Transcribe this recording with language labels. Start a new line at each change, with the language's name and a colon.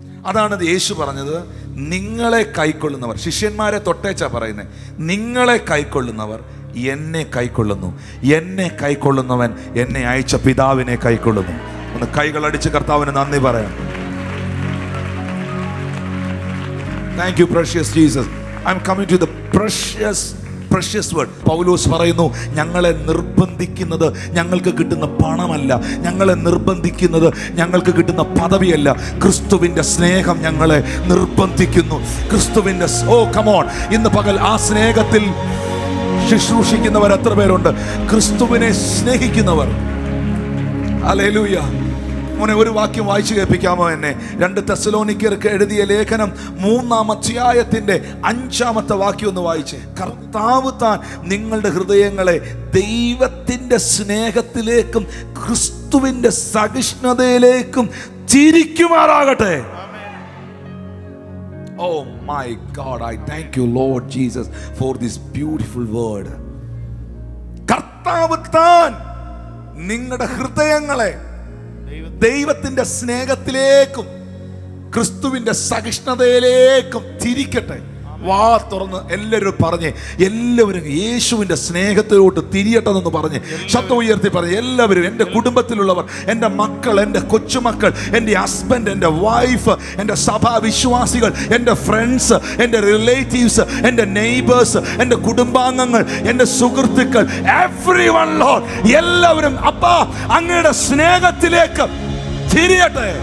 Malayalam: അതാണ് യേശു പറഞ്ഞത്, നിങ്ങളെ കൈക്കൊള്ളുന്നവർ, ശിഷ്യന്മാരെ തൊട്ടേച്ചാ പറയുന്നത്, നിങ്ങളെ കൈക്കൊള്ളുന്നവർ എന്നെ കൈക്കൊള്ളുന്നു, എന്നെ കൈക്കൊള്ളുന്നവൻ എന്നെ അയച്ച പിതാവിനെ കൈക്കൊള്ളുന്നു. ഒന്ന് കൈകളടിച്ച് കർത്താവിന് നന്ദി പറയാം.
English: Thank you, precious Jesus. I'm coming to the precious word.
Malayalam: പൗലോസ് പറയുന്നു, ഞങ്ങളെ നിർബന്ധിക്കുന്നത് ഞങ്ങൾക്ക് കിട്ടുന്ന പണമല്ല, ഞങ്ങളെ നിർബന്ധിക്കുന്നത് ഞങ്ങൾക്ക് കിട്ടുന്ന പദവിയല്ല, ക്രിസ്തുവിൻ്റെ സ്നേഹം ഞങ്ങളെ നിർബന്ധിക്കുന്നു. ക്രിസ്തുവിൻ്റെ കമോൺ, ഇന്ന് പകൽ ആ സ്നേഹത്തിൽ ശുശ്രൂഷിക്കുന്നവർ എത്ര പേരുണ്ട്? ക്രിസ്തുവിനെ സ്നേഹിക്കുന്നവർ. ഹല്ലേലൂയ. മോനെ, ഒരു വാക്യം വായിച്ചു കേൾപ്പിക്കാമോ എന്നെ? 2 തെസ്സലോനിക്കർക്ക് എഴുതിയ ലേഖനം 3-ാം അധ്യായത്തിന്റെ 5-ാമത്തെ വാക്യം ഒന്ന് വായിച്ചേ. കർത്താവ് താൻ നിങ്ങളുടെ ഹൃദയങ്ങളെ ദൈവത്തിന്റെ സ്നേഹത്തിലേക്കും ക്രിസ്തുവിന്റെ സഹിഷ്ണുതയിലേക്കും തിരിക്കുമാറാകട്ടെ.
English: Oh my God, I thank you Lord Jesus for this beautiful word.
Malayalam: കർത്താവ് താൻ നിങ്ങളുടെ ഹൃദയങ്ങളെ ദൈവത്തിന്റെ സ്നേഹത്തിലേക്കും ക്രിസ്തുവിന്റെ സഹിഷ്ണുതയിലേക്കും തിരിക്കട്ടെ. വാ തുറന്ന് എല്ലാവരും പറഞ്ഞ്, എല്ലാവരും യേശുവിൻ്റെ സ്നേഹത്തിലോട്ട് തിരിയട്ടെന്ന് പറഞ്ഞ് ശബ്ദം ഉയർത്തി പറഞ്ഞ് എല്ലാവരും, എൻ്റെ കുടുംബത്തിലുള്ളവർ, എൻ്റെ മക്കൾ, എൻ്റെ കൊച്ചുമക്കൾ, എൻ്റെ ഹസ്ബൻഡ്, എൻ്റെ വൈഫ്, എൻ്റെ സഭാ വിശ്വാസികൾ, എൻ്റെ ഫ്രണ്ട്സ്, എൻ്റെ റിലേറ്റീവ്സ്, എൻ്റെ നെയ്ബേഴ്സ്, എൻ്റെ കുടുംബാംഗങ്ങൾ, എൻ്റെ സുഹൃത്തുക്കൾ,
English: everyone lord,
Malayalam: എല്ലാവരും അപ്പാ അങ്ങയുടെ സ്നേഹത്തിലേക്ക് തിരിയട്ടെ.